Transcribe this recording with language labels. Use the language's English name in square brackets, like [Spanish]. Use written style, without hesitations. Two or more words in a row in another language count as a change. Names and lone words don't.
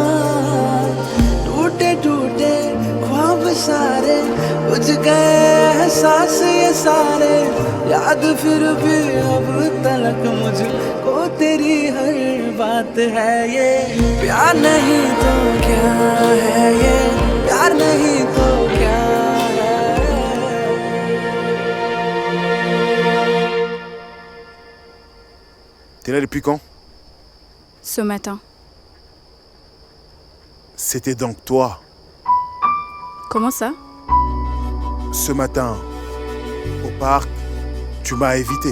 [Hindi] टूटे टूटे ख्वाब सारे बुझ गए एहसास ये सारे याद फिर भी अब तलक मुझको तेरी हर बात है ये प्यार नहीं तो क्या है ये प्यार नहीं तो क्या [French] T'es là depuis quand? Ce matin. C'était donc toi. Comment ça? Ce matin, au parc, tu m'as évité.